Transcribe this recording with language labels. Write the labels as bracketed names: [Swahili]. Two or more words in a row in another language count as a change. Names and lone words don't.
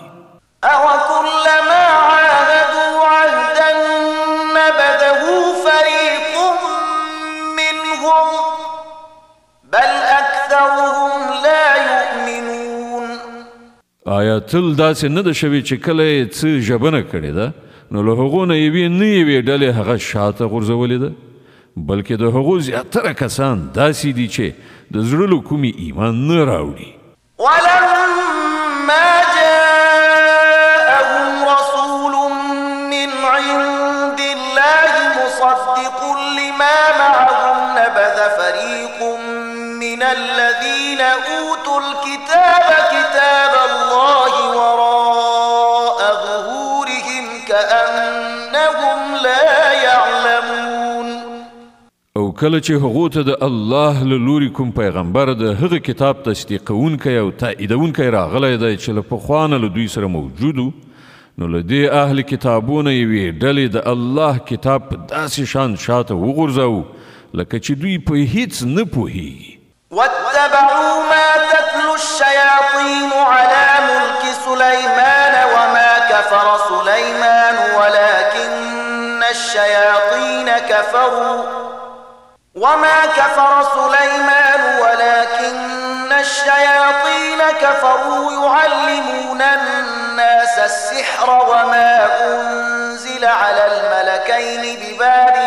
[Arabic] أوكلما عاهدوا عهدا نبذه فريق منهم بل أكثرهم لا يؤمنون. [Pashto] آیا تل داسې نه ده شوې چې کله یې څه ژبنه کړې ده نو له هغو نه یوې نه یوې ډلې هغه شاته غورځولې ده، بلکې د هغو زیاتره کسان داسې دي چې د زړه له کومې ایمان نه راوړي. [Arabic] ولما جاءهم رسول من عند الله مصدق لما معهم نبذ فريق من الذين أوتوا الكتاب كتاب الله وراء ظهورهم كأنهم لا يعلمون. [Pashto] او کله چې هغو ته د الله له لوري کوم پیغمبر د هغه کتاب تصدیقونکی او تاییدونکی راغلی دی چې له پخوا نه له دوی سره موجود و، نو له دې اهل کتابونه یوې ډلې د الله کتاب په داسې شان شاته وغورځوو لکه چې دوی په هیڅ نه پوهیږي. [Arabic] واتبعوا ما تتلو الشياطين على ملك سليمان وما كفر سليمان ولكن الشياطين كفروا يعلمون الناس السحر وما أنزل على الملكين ببابل